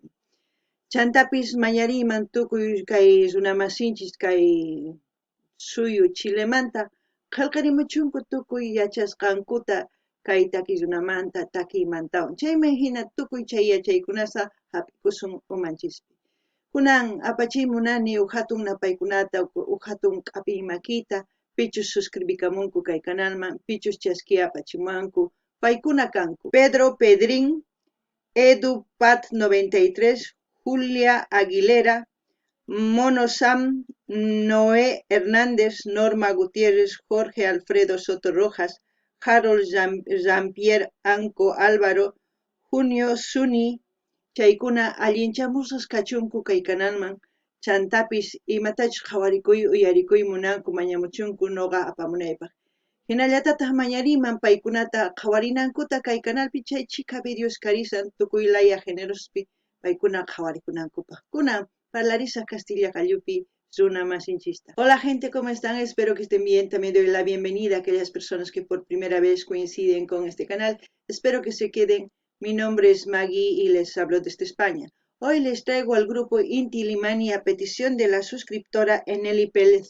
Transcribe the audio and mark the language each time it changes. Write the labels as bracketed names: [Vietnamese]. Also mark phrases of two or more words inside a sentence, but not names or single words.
[Quechua] Chantapis mañariman tukuy kay runamasinchis kay suyu Chilemanta qallqarimuchunku tukuy yachasqankuta kay takirunamanta takiymantawan chayman hina tukuy chay yachaykunasa hap'ikusun umanchispi. Kunan apachimunani hatun napaykunata hatun q'apiy makita pichus suscribikamunku kay kanalman pichus chaski apachimanku paykuna kanku Pedro Pedrin, Edu Pat 93, Julia Aguilera, Mono Sam, Noé Hernández, Norma Gutiérrez, Jorge Alfredo Soto Rojas, Harold Jean-Pierre Anco Álvaro, Junio Suni, chaykuna allinchamusas kachunku kay kanalman chantapis imatachus qhawarikuy uyarikuy munanku mañamuchunku nuqa apamunaypaq. Hinallatataq mañariman paykunata qhawarinankuta kay kanalpi chay chika videos karisan tukuy laya generospi paykuna qhawarikunankupaq. Kunan parlarisaq Castilla Qallupi runa masinchista. [Spanish] Hola gente, ¿cómo están? Espero que estén bien. También doy la bienvenida a aquellas personas que por primera vez coinciden con este canal. Espero que se queden. Mi nombre es Maggie y les hablo desde España. Hoy les traigo al grupo Inti Limani a petición de la suscriptora Eneli Pérez.